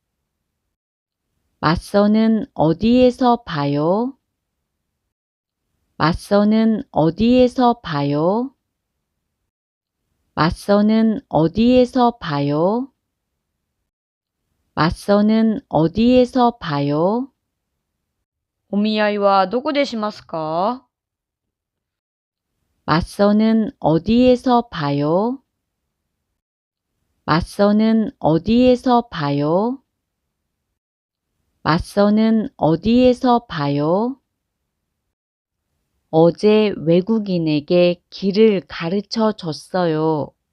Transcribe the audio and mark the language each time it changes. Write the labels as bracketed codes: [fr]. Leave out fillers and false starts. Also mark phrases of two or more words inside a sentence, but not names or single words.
[ko] 맞선은 어디에서 봐요? 맞선은 어디에서 봐요? 맞선은 어디에서 봐요? 맞선은 어디에서 봐요? [ja] お見合いはどこでしますか？ [ko] 맞선은 어디에서 봐요? 맞선은 어디에서 봐요? 맞선은 어디에서 봐요? 어제 외국인에게 길을 가르쳐 줬어요.